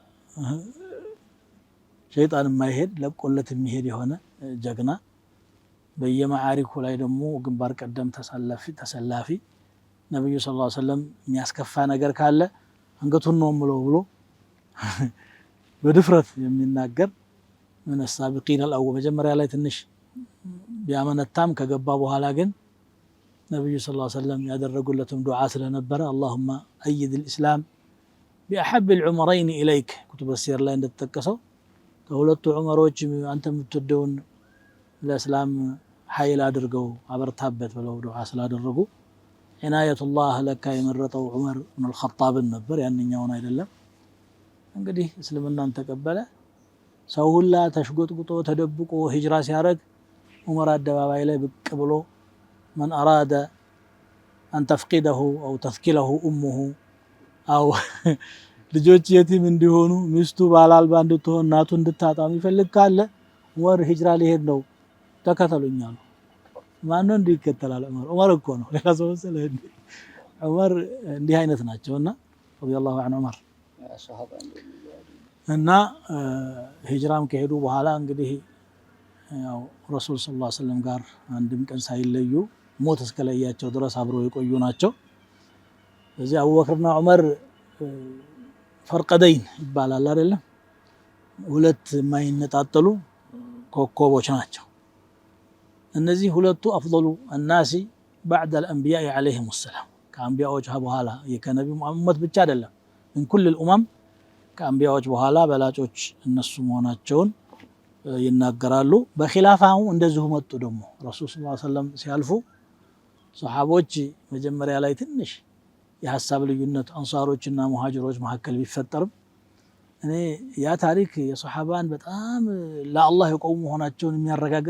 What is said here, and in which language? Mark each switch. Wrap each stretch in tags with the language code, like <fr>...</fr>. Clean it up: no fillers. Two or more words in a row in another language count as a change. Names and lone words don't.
<am>ሸይጣን የማይሄድ ለቆለት የሚሄድ የሆነ ጀግና በየማዓሪኩ ላይ ደግሞ ግንባር ቀደም ተሰላፊ ነብዩ</am> <ar>صلى الله عليه وسلم</ar> <am>የሚያስከፋ ነገር ካለ አንገቱን ነው ብሎ በድፍረት የሚናገር</am> <ar>من السابقين الأول</ar> <am>መጀመሪያ ላይ ትንሽ ቢያመነታም ከገባ በኋላ ግን ነብዩ</am> <ar>صلى الله عليه وسلم</ar> <am>ያደረጉለትም ዱዓ ስለነበረ</am> <ar>اللهم أيد الإسلام بأحب العمرين إليك كتب السير</ar> <am>ላይ እንደተጠቀሰው ከሁለቱ ዑመሮች አንተ የምትወደውን ለእስላም ኃይል አድርገው አበርታበት ብለው ዱዓ ስላደረጉ عناية ለካ የመረጠው ዑመር ኢብኑ الخطاب ነበር ያንኛውን አይደለም እንግዲህ እስልምናን ተቀበለ ሰው ሁላ ተሽጎጥቁጦ ተደብቆ ሂጅራ ሲያረግ ዑመር አደባባይ ላይ ብቅ ብሎ</am> <ar>من أراد أن تفقده أو تثكله أمه أو</ar> <am>ልጆች የቲም እንዲሆኑ ሚስቱ ባላልባ እንድትሆን እናቱ እንድታጣ የሚፈልግ ካለ ዑመር ሂጅራ ሊሄድ ነው ተከተሉኛል ማን ነው እንዲከተላል ዑመር እኮ ነው ሌላ ሰው ስለህ ዑመር እንዲህ አይነት ናቸውና</am> <ar>رضي الله عنه</ar> <am>ዑመር እና ሂጅራም ከሄዱ በኋላ እንግዲህ ያው ረሱል</am> <ar>صلى الله عليه وسلم</ar> <am>ጋር አንድም ቀን ሳይለዩ ሞት እስከለያቸው ድረስ አብረው የቆዩ ናቸው እዚህ አቡበክርና ዑመር ፈርቀደይን ይባላል አይደለም ሁለት የማይነጣጠሉ ኮከቦች ናቸው እነዚህ ሁለቱ</am> <ar>አፍضل الناس بعد الانبياء عليهم السلام</ar> <am>ከአንቢያዎች በኋላ የከነቢዩ መሐመድ ብቻ አይደለም</am> <ar>من كل</ar> <am>الامم ከአንቢያዎች በኋላ በላጮች እነሱ መሆናቸውን ይናገራሉ በኺላፋው እንደዚሁ መጡ ደግሞ ረሱል</am> <ar>صلى الله عليه وسلم</ar> <am>ሲያልፉ ሱሐቦች መጀመሪያ ላይ ትንሽ የሐሳብ ልዩነት አንሳሮችና ሙሃጅሮች መካከል ቢፈጠርም እኔ ያ ታሪክ የሱሐባን በጣም ለአላህ የቆሙ መሆናቸውን የሚያረጋግጥ</am>